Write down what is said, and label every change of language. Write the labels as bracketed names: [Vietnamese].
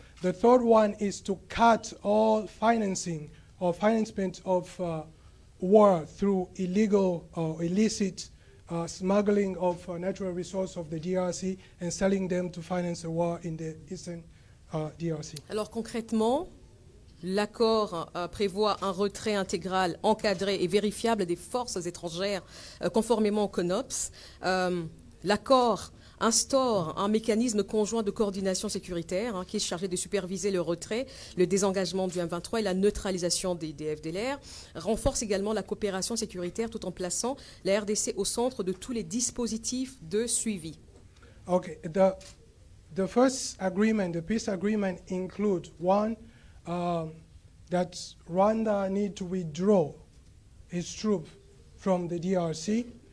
[English] The third one is to cut all financing or financement of war through illegal or illicit smuggling of natural resources of the DRC and selling them to finance a war in the eastern DRC. [French] Alors concrètement, l'accord prévoit un retrait intégral, encadré et vérifiable des forces étrangères conformément au CONOPS. L'accord instaure un mécanisme conjoint de coordination sécuritaire qui est chargé de superviser le retrait, le désengagement du M23 et la neutralisation des FDLR, renforce également la coopération sécuritaire tout en plaçant la RDC au centre de tous les dispositifs de suivi. [English] Okay, the first agreement, the peace agreement includes one, that Rwanda need to withdraw its troops from the DRC.